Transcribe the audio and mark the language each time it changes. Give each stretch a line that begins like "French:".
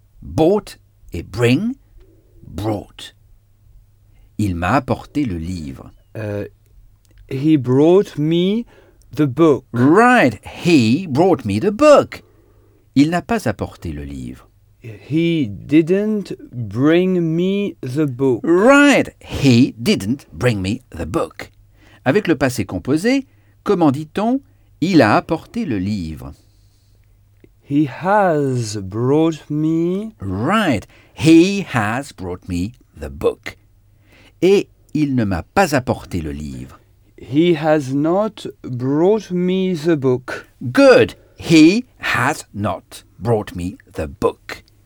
English: Bought et bring, brought.
French: Il m'a apporté le livre.
English: He brought me the book. Right, he brought me the book.
French: Il n'a pas apporté le livre.
English: He didn't bring me the book. Right, he didn't bring me the book.
French: Avec le passé composé, comment dit-on il a apporté le livre?
English: He has brought me. Right, he has brought me the book.
French: Et il ne m'a pas apporté le livre.
English: He has not brought me the book. Good. He has not brought me the book.